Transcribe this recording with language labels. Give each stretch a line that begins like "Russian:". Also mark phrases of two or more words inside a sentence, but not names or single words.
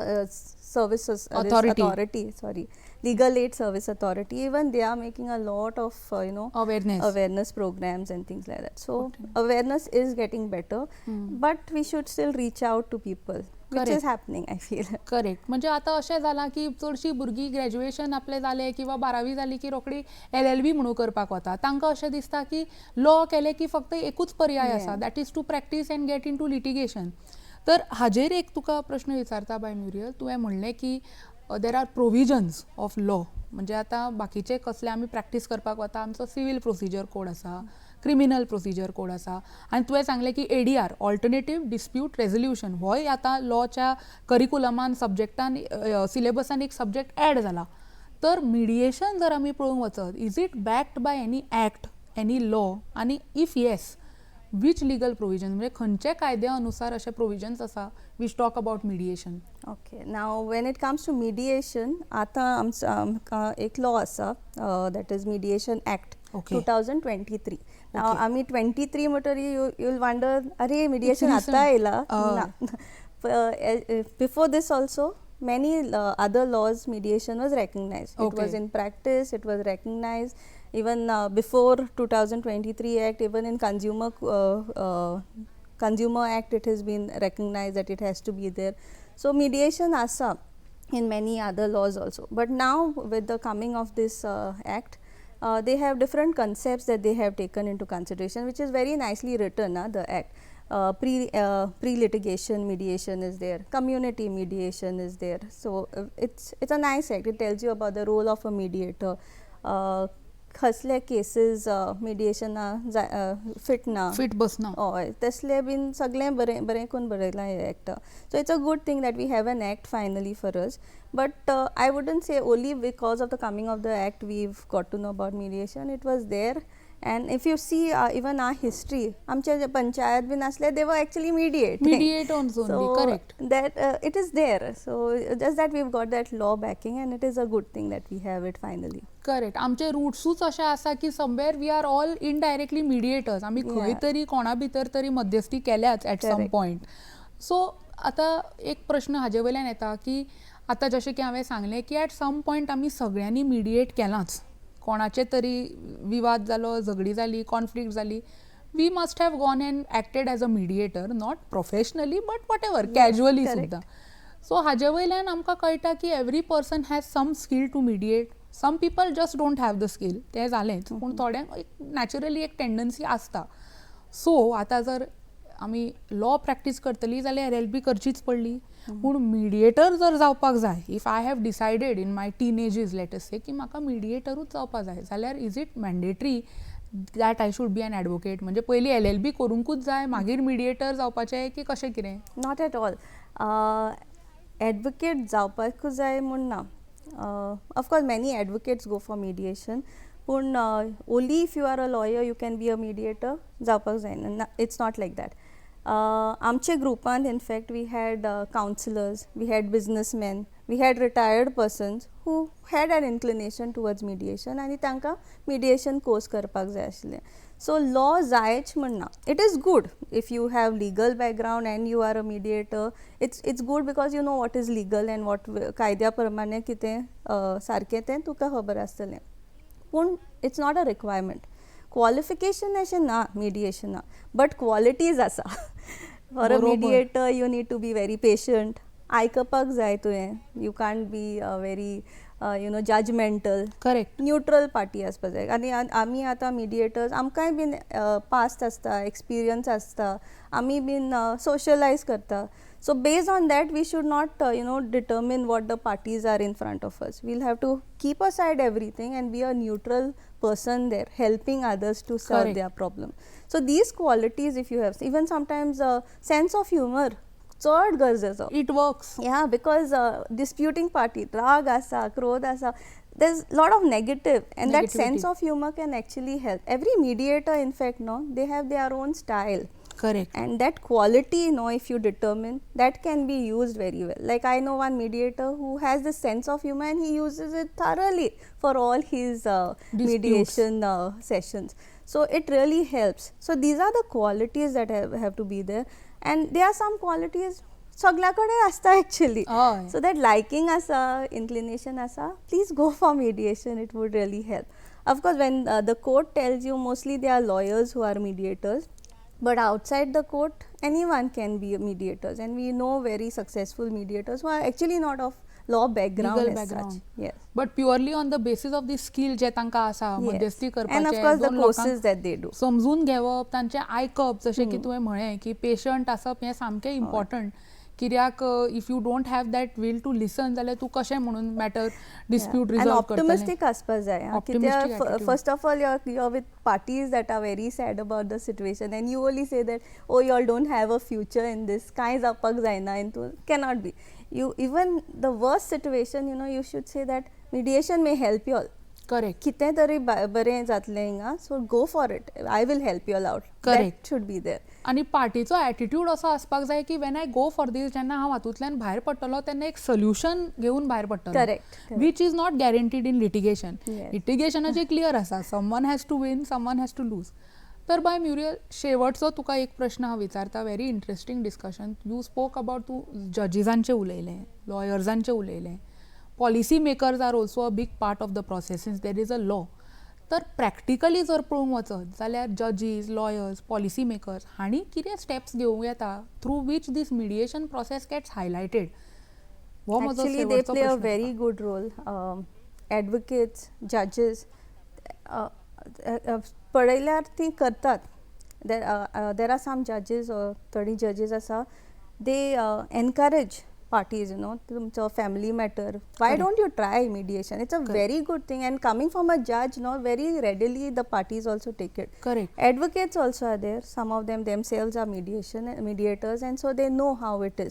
English: Services Authority. Legal aid service authority, even they are making a lot of Awareness. programs and things like that. So awareness is getting better, but we should still reach out to people, which Correct. is happening, I feel. करेक्ट.
Konkani: म्हणजे आतां अशें जालां की चडशीं भुरगीं ग्रॅज्युएशन आपलें जालें किंवा 12वी जाली की रोखडी LLB म्हणून करपाक वता. तांकां अशें दिसता की लॉ केलें की फक्त एकूच पर्याय आसा,
English: that is to practice and get in to litigation.
Konkani: तर हाजेर एक तुका प्रश्न विचारता बाय म्युरियल. तुवें म्हणलें की
English: there are provisions of law.
Konkani: म्हणजे आतां बाकीचे कसले आमी प्रॅक्टीस करपाक वता, आमचो
English: civil procedure code
Konkani: आसा,
English: criminal procedure code
Konkani: आसा, आनी तुवें सांगलें की
English: ADR alternative dispute resolution
Konkani: होय आतां लॉच्या करिकुलमान सब्जेक्टान सिलेबसान एक
English: subject add
Konkani: जाला. तर मिडिएशन जर आमी पळोवंक वचत,
English: is it backed by any act, any law,
Konkani: आनी
English: if yes which legal provision,
Konkani: म्हणजे खंयचे कायद्या अनुसार अशे प्रोविजन्स आसा
English: which talk about mediation? Okay, now when it comes to mediation,
Konkani: आता आमचा एक law आसा,
English: that is Mediation Act, Okay. 2023. Now Okay.
Konkani: आमी 23 म्हणटरी
English: you'll wonder,
Konkani: अरे mediation
English: It's recent.
Konkani: आता येयला ना.
English: Before this also, many other laws mediation was recognized. It Okay. was in practice, it was recognized. Even before 2023 Act, even in Consumer Act, it has been recognized that it has to be there. So mediation asa in many other laws also. But now with the coming of this act, they have different concepts that they have taken into consideration, which is very nicely written, the act. Pre-litigation mediation is there, community mediation is there. So it's a nice act. It tells you about the role of a mediator,
Konkani: कसले केसीस मिडिएशन फिट ना, फिट बसना. हय तसले बीन सगळें बरें बरें करून बरयलां हें एक्ट.
English: so it's a good thing that we have an act finally for us. But I wouldn't say only because of the coming of the act we've got to know about mediation. it was there And if you see even our history,
Konkani: आमचे जे पंचायत बीन असले,
English: they were actually mediating. Mediate on only, So correct. that it is there. So just that we've got that law backing, and it is a good thing that we have it finally. करेक्ट.
Konkani: आमचे रुट्सूच अशे आसा की
English: somewhere we are all indirectly mediators.
Konkani: आमी खंय
English: Yeah.
Konkani: तरी कोणा भितर तरी मध्यस्थी केल्याच
English: at some Correct. पॉयंट.
Konkani: सो आतां एक प्रश्न हाजे वयल्यान येता की आतां जशें की हांवें सांगलें की
English: at some point
Konkani: आमी सगळ्यांनी मिडिएट केलांच. कोणाचे तरी विवाद जालो, झगडी जाली, कॉन्फ्लिक्ट जाली,
English: we must have gone and acted as a mediator, not professionally but what ever, casually correct.
Konkani: सुद्दां.
English: सो
Konkani: हाजे वयल्यान आमकां कळटा की
English: every person has some skill to mediate. some people just don't have the skill,
Konkani: तें जालेंच. पूण थोड्यांक एक नॅचरली एक टेंडन्सी आसता. सो आतां जर आमी
English: law practice
Konkani: करतली जाल्यार LLB करचीच पडली. पूण मिडिएटर जर जावपाक जाय,
English: if I have decided in my teenages let us say
Konkani: की म्हाका मिडिएटरूच जावपाक जाय, जाल्यार
English: is it mandatory that I should be an advocate?
Konkani: म्हणजे पयलीं LLB करूंकूच जाय मागीर मिडिएटर जावपाचें की कशें कितें?
English: Not at all.
Konkani: Advocate जावपाकूच जाय म्हूण ना.
English: Of course, many advocates go for mediation. पूण only if you are a lawyer you can be a mediator
Konkani: जावपाक जायना.
English: It's not like that.
Konkani: आमचे ग्रुपान
English: in fact we had counselors, we had businessmen, we had retired persons who had an inclination towards mediation
Konkani: आनी तांकां
English: mediation course
Konkani: करपाक जाय आशिल्लें. So law जायच म्हण ना.
English: It is good if you have legal background and you are a mediator. It's good because you know what is legal and what
Konkani: कायद्या प्रमाणे कितें सारकें तें तुका खबर आसतलें.
English: पूण it's not a requirement. Qualification
Konkani: अशें ना
English: mediation, but qualities आसा. For a
Konkani: बरोबर.
English: mediator you need to be very patient.
Konkani: आयकपाक जाय तुवें.
English: You can't be very judgmental. करेक्ट. neutral party
Konkani: आसपा जाय. आनी आमी आतां मिडिएटर्स, आमकांय बीन पास्ट आसता, एक्सपिरियन्स आसता, आमी बीन सोशलायज करता.
English: So based on that we should not determine what the parties are in front of us. We'll have to keep aside everything and be a neutral person there, helping others to solve Correct. their problem. So these qualities if you have, even sometimes sense of humor,
Konkani: चड गरजेचो.
English: it works. Yeah, because disputing party,
Konkani: rag asa, krodh asa,
English: there's a lot of negative, and that sense Negativity. of humor can actually help. Every mediator, in fact, they have their own style. करेक्ट. And that quality, if you determine, that can be used very well. Like I know one mediator who has this sense of humor and he uses it thoroughly for all his mediation sessions. So it really helps. So these are the qualities that have to be there. And there are some qualities
Konkani: सगळ्याकडे आसता
English: actually.
Konkani: हय.
English: So that liking asa, inclination asa, please go for mediation. It would really help. Of course, when the court tells you, mostly they are lawyers who are mediators. But outside the court, anyone can be a mediators, and we know very successful mediators who are actually not of law background Legal as background. such. Yes. but purely on the basis of the skill
Konkani: जे तांकां आसा
English: Yes.
Konkani: मध्यस्थी
English: And of
Konkani: करपाचें,
English: course the
Konkani: दोन
English: courses
Konkani: लोकांक
English: that they do.
Konkani: समजून घेवप, तांचें आयकप, जशें की तुवें म्हळें की पेशंट आसप हें सामकें इम्पॉर्टंट. कित्याक
English: if you don't have that will to listen
Konkani: जाल्यार तूं कशें म्हणून
English: matter dispute And
Konkani: रिजॉल्व करतलें. optimistic आसपा जाय.
English: Optimistic
Konkani: कित्याक
English: attitude. first of all you're with parties that are very sad about the situation, and you only say that, oh, you all don't have a future in this,
Konkani: कांय जावपाक जायना,
English: into cannot be. You even the worst situation, you should say that mediation may help you all. करेक्ट.
Konkani: कितें तरी बरें जातलें हिंगा,
English: so go for it. I will help you all out. Correct. That should be there.
Konkani: आनी पार्टीचो एटिट्यूड असो आसपाक जाय की
English: when I go for this,
Konkani: जेन्ना हांव हातूंतल्यान भायर पडटलो तेन्ना एक सोल्युशन घेवन भायर पडटलो.
English: Correct, correct. which is not guaranteed in litigation. Yes.
Konkani: लिटिगेशनाचें क्लियर आसा,
English: someone has to win, someone has to lose.
Konkani: तर बाय म्युरियल, शेवटचो तुका एक प्रश्न हांव विचारता.
English: very interesting discussion. you spoke about,
Konkani: तूं जजीसांचें उलयलें, लॉयर्सांचें उलयलें,
English: policy makers are also a big part of the process since there is a law.
Konkani: तर प्रॅक्टिकली जर पळोवंक वचत जाल्यार जजीस, लॉयर्स,
English: policy makers
Konkani: हांणी कितें स्टेप्स घेवंक येता
English: through which this mediation process gets highlighted?
Konkani: हो म्हजो
English: Actually, they
Konkani: शेवटचो
English: play a
Konkani: प्रश्न
English: very
Konkani: आसा.
English: good role. Advocates, judges,
Konkani: पळयल्यार ती करतात.
English: There are some judges or 30 judges आसा, they encourage parties, तुमचो family matter. Why Correct. don't you try mediation? It's a very good thing, and coming from a judge, very readily the parties also take it. Correct. Advocates also are there. Some of them themselves are mediators, and so they know how it is.